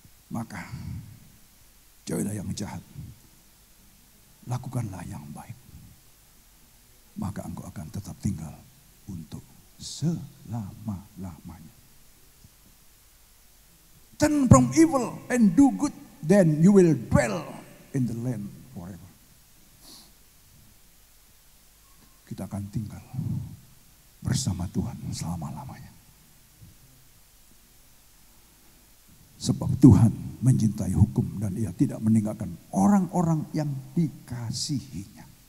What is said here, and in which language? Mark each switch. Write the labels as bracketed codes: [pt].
[id] maka jauhilah yang jahat, lakukanlah yang baik, maka engkau akan tetap tinggal untuk selama-lamanya. [en] Turn from evil and do good, then you will dwell in the land forever. [id] Kita akan tinggal bersama Tuhan selama-lamanya. Sebab Tuhan mencintai hukum dan Ia tidak meninggalkan orang-orang yang dikasihinya.